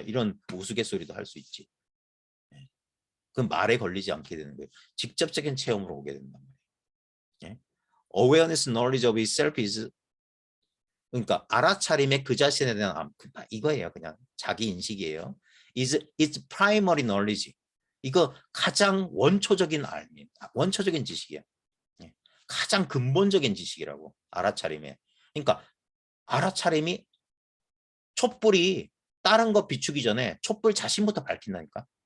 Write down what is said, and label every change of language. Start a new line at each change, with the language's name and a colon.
Korean: 이런 우스갯소리도 할 수 있지. 그 말에 걸리지 않게 되는 거예요. 직접적인 체험으로 오게 된단 말이에요.
English: Awareness knowledge of itself is
Korean: 그러니까 알아차림의 그 자신에 대한 이거예요. 그냥 자기 인식이에요.
English: is its primary knowledge.
Korean: 이거 가장 원초적인 원초적인 지식이야. 가장 근본적인 지식이라고, 알아차림에. 그러니까 알아차림이 촛불이 다른 거 비추기 전에 촛불 자신부터 밝힌다니까.